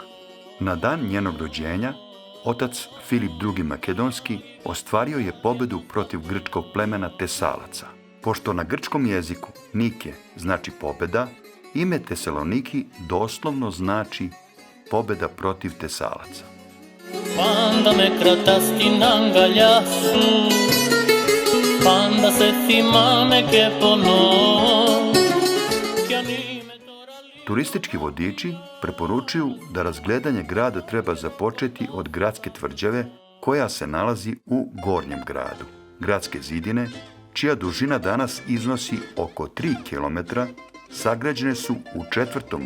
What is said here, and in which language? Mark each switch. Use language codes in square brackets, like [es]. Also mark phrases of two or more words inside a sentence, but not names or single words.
[sr] Na dan njenog rođenja, otac Filip II. Makedonski ostvario je pobedu protiv grčkog plemena Tesalaca. Pošto na grčkom jeziku Nike znači pobeda, ime Tesaloniki doslovno znači pobeda protiv Tesalaca. [el] Πάντα με κρατάς στην αγκαλιά σου, πάντα σε θυμάμαι και πονώ. [sr] Turistički vodiči preporučuju da razgledanje grada treba započeti od gradske tvrđave koja se nalazi u gornjem gradu. Gradske zidine, čija dužina danas iznosi oko 3 km, sagrađene su u 4.